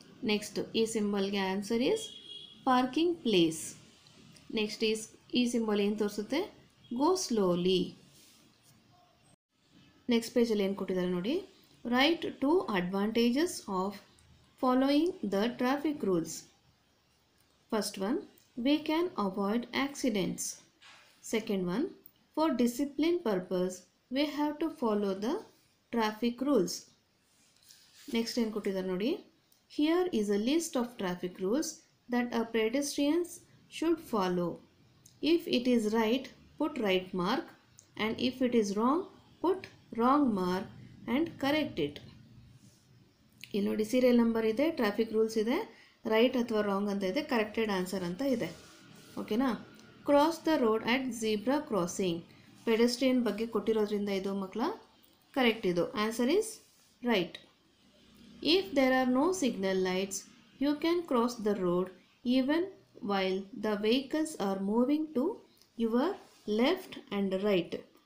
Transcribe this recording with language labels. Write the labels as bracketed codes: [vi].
[kn] Next ಈ ಸಿಂಬಲ್ಗೆ [en] Answer is parking place. [kn] Next ಈ symbol ಏನು ತೋರಿಸುತ್ತೆ? [en] Go slowly. [kn] ನೆಕ್ಸ್ಟ್ ಪೇಜಲ್ಲಿ ಏನು ಕೊಟ್ಟಿದ್ದಾರೆ ನೋಡಿ. [en] Write 2 advantages of following the traffic rules. First one, we can avoid accidents. Second one, for discipline purpose we have to follow the traffic rules. [kn] Next ಏನು ಕೊಟ್ಟಿದ್ದಾರೆ ನೋಡಿ. [en] Here is a list of traffic rules that a pedestrians should follow. If it is right, put right mark, and if it is wrong, put wrong mark and correct it. [kn] ಇಲ್ಲಿ ನೋಡಿ, serial number ಇದೆ, traffic rules ಇದೆ, right ಅಥವಾ wrong ಅಂತ ಇದೆ, corrected answer ಅಂತ ಇದೆ, ಓಕೆನಾ? [en] cross the road at zebra crossing, [kn] pedestrian ಬಗ್ಗೆ ಕೊಟ್ಟಿರೋದ್ರಿಂದ ಇದು ಮಕ್ಕಳ ಕರೆಕ್ಟ್. ಇದು [en] Answer is right. If there are no signal lights you can cross the road even while the vehicles are moving to your left and right.